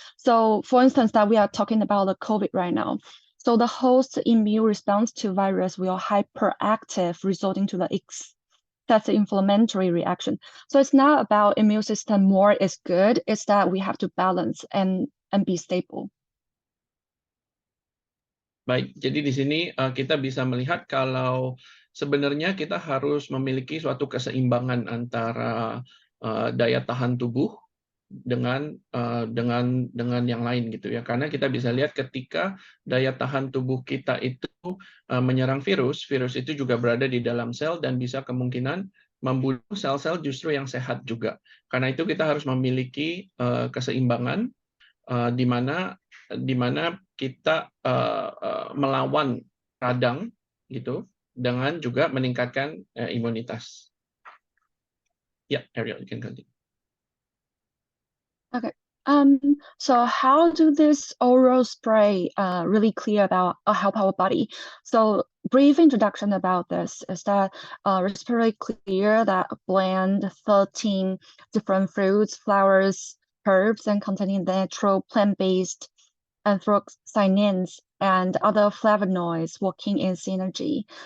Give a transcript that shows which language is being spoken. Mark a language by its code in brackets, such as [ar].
[en] So for instance, that we are talking about the COVID right now. So the host immune response to virus will hyperactive, resulting to the excessive inflammatory reaction. So it's not about immune system more is good, it's that we have to balance and be stable. [id] Baik, jadi di sini kita bisa melihat kalau sebenarnya kita harus memiliki suatu keseimbangan antara daya tahan tubuh dengan yang lain gitu ya, karena kita bisa lihat ketika daya tahan tubuh kita itu menyerang virus itu juga berada di dalam sel dan bisa kemungkinan membunuh sel-sel justru yang sehat juga. Karena itu kita harus memiliki keseimbangan di mana kita melawan radang gitu dengan juga meningkatkan imunitas. [en] Ya, Ariel, you can continue. Okay. So how do this oral spray really clear about help our body? So brief introduction about this is that respiratory clear that blend 13 different fruits, flowers, herbs, and containing natural plant-based anthocyanins and other flavonoids working in synergy.